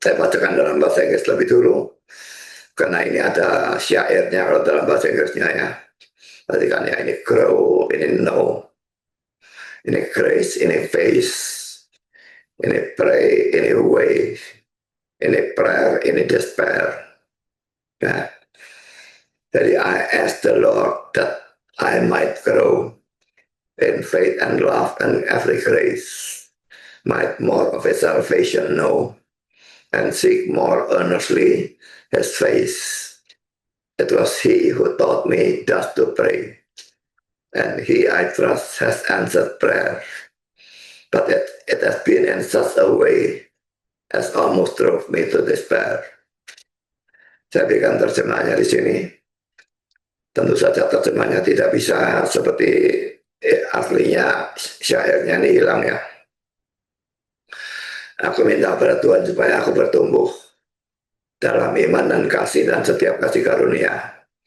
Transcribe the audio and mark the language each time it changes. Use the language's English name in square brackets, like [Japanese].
[Indonesian] Saya bacakan dalam bahasa Inggris lebih dulu, karena ini ada syairnya kalau dalam bahasa Inggrisnya ya. Berarti kan ya, ini grow, ini know, ini grace, ini face, ini pray, ini way, ini prayer, ini despair. Nah, jadi [English] I ask the Lord that I might grow in faith and love and every grace, might more of his salvation know, and seek more earnestly his face. It was he who taught me thus to pray, and he I trust has answered prayer. But it has been in such a way as almost drove me to despair. [Indonesian] Saya berikan terjemahnya di sini. Tentu saja terjemahnya tidak bisa seperti aslinya, syairnya ini hilang ya. Aku minta pada Tuhan supaya aku bertumbuh dalam iman dan kasih dan setiap kasih karunia.